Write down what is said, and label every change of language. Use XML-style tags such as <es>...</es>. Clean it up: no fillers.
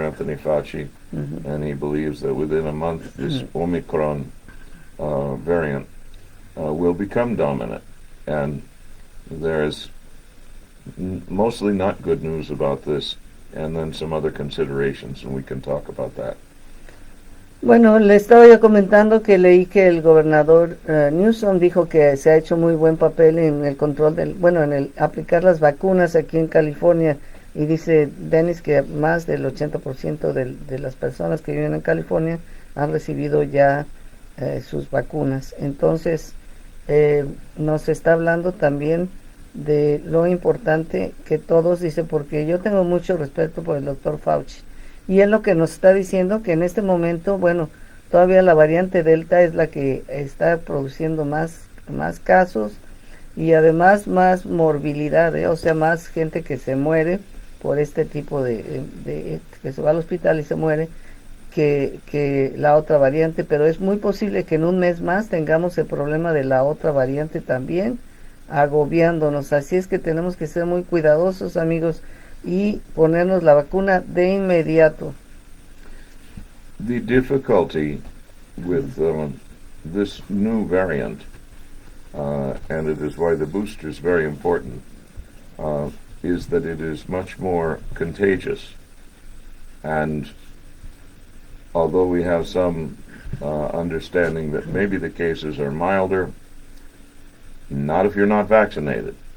<en>Anthony Fauci, and he believes that within a month this Omicron variant will become dominant. And there is mostly not good news about this, and then some other considerations, and we can talk about that.</en> <es>Bueno, le estaba yo comentando que leí que el gobernador Newsom dijo que se ha hecho muy buen papel en el control en el aplicar las vacunas aquí en California, y dice Dennis que más del 80% de las personas que viven en California han recibido ya sus vacunas. Entonces, nos está hablando también de lo importante que todos, dice, porque yo tengo mucho respeto por el doctor Fauci. Y él lo que nos está diciendo que en este momento, bueno, todavía la variante Delta es la que está produciendo más casos y además más morbilidad, o sea, más gente que se muere por este tipo de que se va al hospital y se muere que la otra variante, pero es muy posible que en un mes más tengamos el problema de la otra variante también agobiándonos, así es que tenemos que ser muy cuidadosos, amigos, y ponernos la vacuna de inmediato.</es> <en>The difficulty with this new variant, and it is why the booster is very important, is that it is much more contagious. And although we have some understanding that maybe the cases are milder, not if you're not vaccinated.</en>